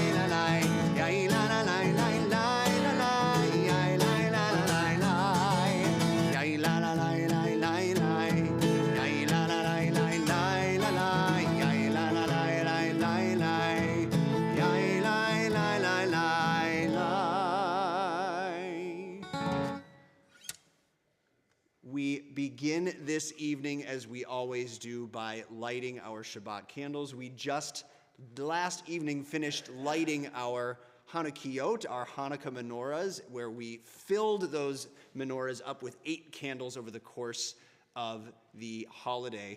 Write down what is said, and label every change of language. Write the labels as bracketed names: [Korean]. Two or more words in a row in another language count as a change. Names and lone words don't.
[English] la lai, yai la la lai lai lai la lai, yai la la la lai lai, yai la la lai lai lai lai, yai la la lai lai lai la lai, yai la la lai lai lai lai, yai la la lai lai lai. We begin this evening, as we always do, by lighting our Shabbat candles. We just last evening finished lighting our Hanukkiyot, our Hanukkah menorahs, where we filled those menorahs up with 8 candles over the course of the holiday.